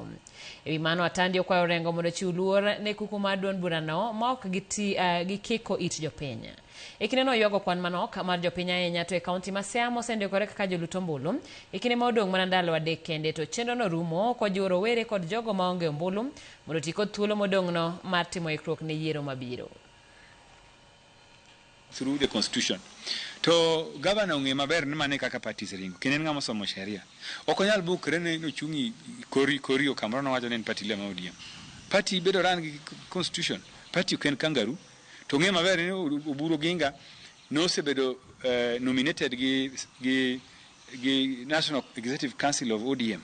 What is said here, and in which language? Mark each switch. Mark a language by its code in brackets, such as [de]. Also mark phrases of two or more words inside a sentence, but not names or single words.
[luo] Ewi mano, Atandi okwayo Orengo mondo chiw luor ne kuku mar duond burano ma ok gikiko it jopiny. E kinde no ywago kwan manok mar jopiny ahinya to e kaunti ma Siaya mosendikore kaka joluto ombulu, e kinde ma odong' mana ndalo adek kende to chenro no rumo kojiwo rowere kod jogo maonge ombulu mondo ti kod thuolo modong' no mar timo ikruok ne yiero mabiro. [en] Through the constitution. [luo] To governor ong'e maber ni mane kaka parties ringo. Kinen ng'ama somo sheria. Ok onyal bukre ne no chungi kori kamoro no wacho ne party le ma ODM. Party bedo ran gi constitution. Party ken kangaroo. To ng'e maber ni Oburu Oginga no sebedo nominated gi National Executive Council of ODM.